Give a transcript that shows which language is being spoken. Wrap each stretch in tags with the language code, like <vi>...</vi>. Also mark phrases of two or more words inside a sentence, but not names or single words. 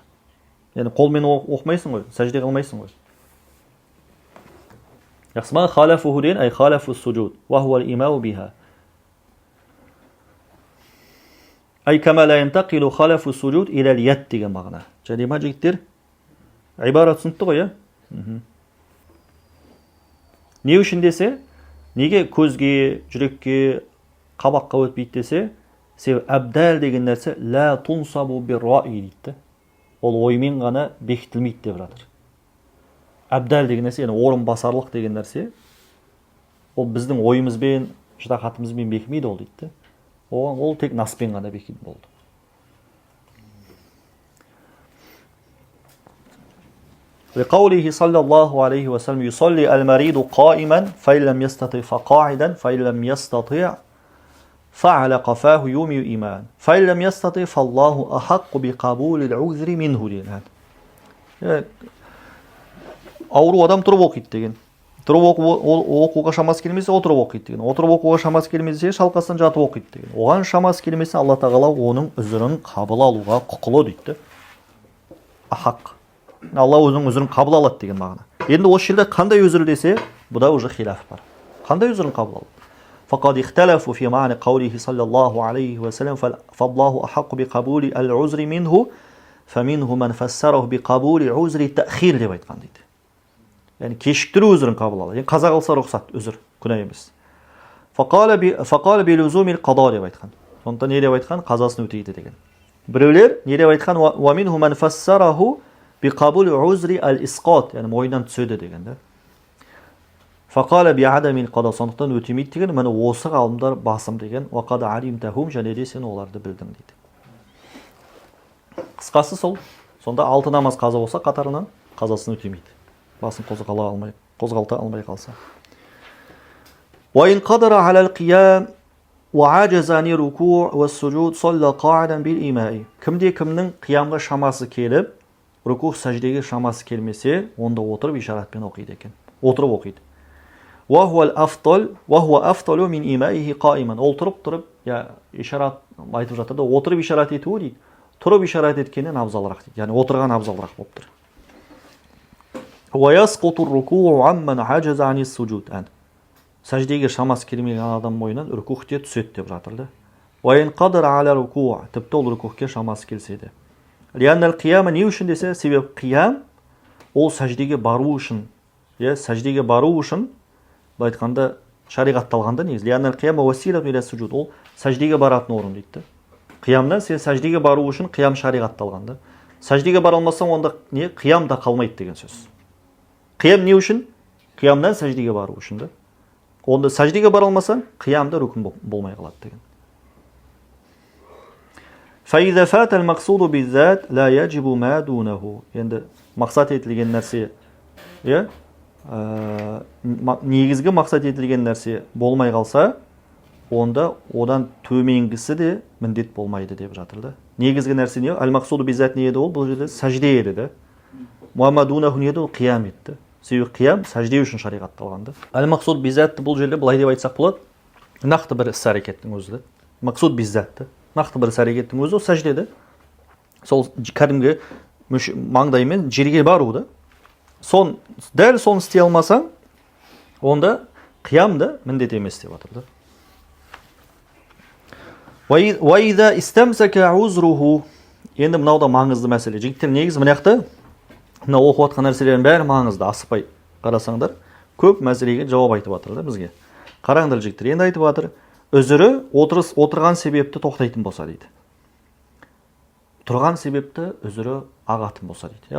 <kk>Яғни қолмен оқымайсың ғой, сәжде қылмайсың ғой. Жақсы ма?</kk> <ar>Халафуху деген أي خلف السجود وهو الإيماء بها. أي كما لا ينتقل خلف السجود إلى اليد</ar> <kk>деген мағына. Және ма жігіттер? Ибара түсінікті ғой, я? Не үшін десе? Неге көзге, жүрекке, қабаққа өтпейді десе, себебі әбдәл деген нәрсе</kk> <ar>لا تنصب بالرأي</ar> <kk>дейді. Ол оймен ғана бекітілмейді деп жатыр. Әбдәл деген нәрсе, яғни орынбасарлық деген нәрсе, ол біздің ойымызбен, шыдақатымызбен бекімейді ол дейді. Ол тек наспен ғана бекит болды.</kk> <ar>لقوله صلى الله عليه وسلم يصلي المريض قائما فإن لم يستطع فقاعدا فإن لم يستطع فعلى قفاه يومي إيمان فإن لم يستطع فالله أحق بقبول العذر منه деген.</ar> <kk>Ауру адам тұрып оқиды деген. Тұрып оқуға шамасы келмесе отырып оқиды деген. Отырып оқуға шамасы келмесе шалқасынан жатып оқиды деген. Оған шамасы келмесе Алла тағала оның үзірін қабыл алуға құқылы дейді. Ахақ. Алла өзінің үзірін қабыл алады деген мағына. Енді осы жерде қандай үзір десе, бұда уже хилаф бар. Қандай үзірін қабыл алады?</kk> <ar>فقد اختلفوا في معنى قوله صلى الله عليه وسلم فالله أحق بقبول العذر منه فمنه من فسره بقبول عذر التأخير</ar> <kk>деп айтқан дейді. Яғни кешіктіру үзірін қабыл алады. Қаза қылса рұқсат, үзір, күнә емес.</kk> <ar>فقال بلزوم القضاء</ar> <kk>деп айтқан. Сондықтан не деп айтқан? Қазасын өтейді деген. Біреулер не деп айтқан?</kk> <ar>ومنه من فسره بقبول عذر الإسقاط,</ar> <kk>яғни мойнынан түседі деген да.</kk> <ar>فقال بعدم القضاء,</ar> <kk>сондықтан өтемейді деген, міне осы ғалымдар басым деген.</kk> <ar>وقد علمتهم,</ar> <kk>және де сен оларды білдің дейді. Қысқасы сол. Сонда 6 намаз қаза болса қатарынан қазасын өтемейді. Басын қозғалта алмай қалса.</kk> <ar>وإن قدر على القيام وعجز عن الركوع والسجود صلى قاعدا بالإيماء.</ar> <kk>Кімде кімнің қиямға шамасы келіп, руку сәждеге шамасы келмесе, онда отырып ишаратпен оқиды екен. Отырып оқиды.</kk> <ar>وهو أفضل من إيمائه قائما.</ar> <kk>Ол тұрып, ишарат айтып жатыр да, отырып ишарат етуі дейді. Тұрып ишарат еткеннен абзалырақ дейді. Яғни отырған абзалырақ болып тұр.</kk> <ar>ويسقط الركوع عمن عجز عن السجود.</ar> <kk>Сәждеге шамасы келмеген адам мойнынан рукухте түседі деп жатыр да.</kk> <ar>وإن قدر على الركوع,</ar> <kk>тіпті ол рукухке шамасы келсе де.</kk> <ar>لأن القيام</ar> <kk>не үшін десе, себебі қиям ол сәждеге бару үшін, сәждеге бару үшін, бұл айтқанда шариғатталғанда негізі.</kk> <ar>لأن القيام وسيلة إلى السجود,</ar> <kk>ол сәждеге баратын орын дейді. Қиямнан сен сәждеге бару үшін қиям шариғатталғанда. Сәждеге бара алмасаң, онда не? Қиям да қалмайды деген сөз. Қиям не үшін? Қиямнан сәждеге бару үшін да. Онда сәждеге бара алмасаң, қиямда рүкін болмай қалады деген.</kk> <ar>فإذا فات المقصود بالذات لا يجب ما دونه.</ar> <kk>Енді мақсат етілген нәрсе, негізгі мақсат етілген нәрсе болмай қалса, онда одан төменгісі де міндет болмайды деп жатыр да. Негізгі нәрсе не?</kk> <ar>المقصود بالذات</ar> <kk>не еді ол? Бұл жерде сәжде еді да. Муаммадунаху не еді ол? Қиям еді. Себебі қиям сәжде үшін шариғатталған да.</kk> <ar>المقصود بالذات</ar> <kk>бұл жерде былай деп айтсақ болады. Нақты бір іс-әрекеттің өзі да.</kk> <ar>مقصود بالذات.</ar> <kk>Нақты бір іс-әрекеттің өзі ол сәжде да. Сол кәдімгі маңдаймен жерге бару да. Дәл соны істей алмасаң, онда қиям да міндет емес деп жатыр да.</kk> <ar>وَإِذَا إِسْتَمْسَكَ عُذْرُهُ.</ar> <kk>Енді мынау да маңызды мәселе. Жігіттер, негізі мынақты, мына оқып жатқан нәрселердің бәрі маңызды, асықпай қарасаңдар, көп мәселеге жауап айтып жатыр да бізге. Қараңдар жігіттер, енді айтып жатыр, үзірі отырған себепті тоқтайтын болса дейді. Тұрған себепті үзірі ағатын болса дейді.</kk>